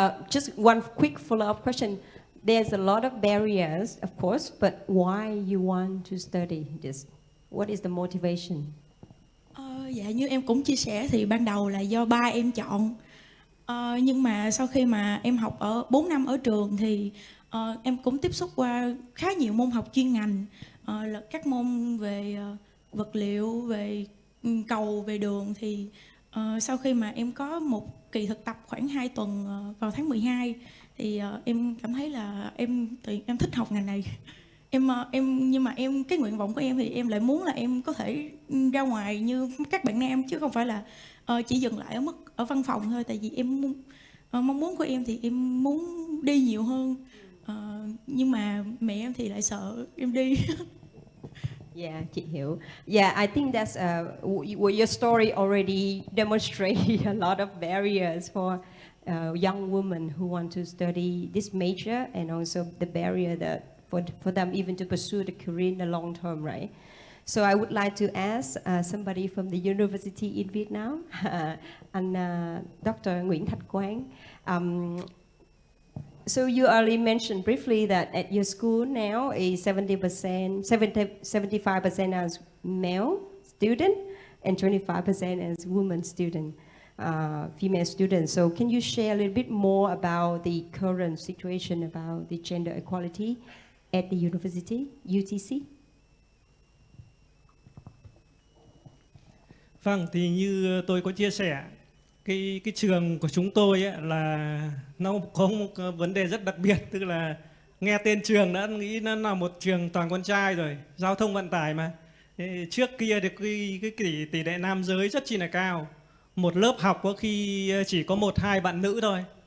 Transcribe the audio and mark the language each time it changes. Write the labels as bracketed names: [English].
[English] Just one quick follow-up question. There's a lot of barriers, of course, but why you want to study this? What is the motivation? [Vietnamese] Dạ, như em cũng chia sẻ thì ban đầu là do ba em chọn. Nhưng mà sau khi mà em học ở 4 năm ở trường thì em cũng tiếp xúc qua khá nhiều môn học chuyên ngành, là các môn về vật liệu, về cầu, về đường. Thì sau khi mà em có một kỳ thực tập khoảng 2 tuần vào tháng 12 thì em cảm thấy là em thích học ngành này. Nhưng mà cái nguyện vọng của em thì em lại muốn là em có thể ra ngoài như các bạn nam, chứ không phải là chỉ dừng lại ở mức ở văn phòng thôi. Tại vì em mong muốn của em thì em muốn đi nhiều hơn, nhưng mà mẹ em thì lại sợ em đi. Yeah, chị hiểu. [English] Yeah, I think that's your story already demonstrates a lot of barriers for young women who want to study this major, and also the barrier that for them even to pursue the career in the long term, right? So I would like to ask somebody from the university in Vietnam, and Dr. Nguyễn Thạch Quang. So you already mentioned briefly that at your school now is 75% as male student and 25% as women student, female students. So can you share a little bit more about the current situation about the gender equality at the university, UTC? [Vietnamese] Vâng, thì như tôi có chia sẻ, cái trường của chúng tôi ấy là nó có một vấn đề rất đặc biệt, tức là nghe tên trường đã nghĩ nó là một trường toàn con trai rồi, giao thông vận tải mà. Trước kia thì cái tỷ lệ nam giới rất chi là cao, một lớp học có khi chỉ có 1-2 bạn nữ thôi.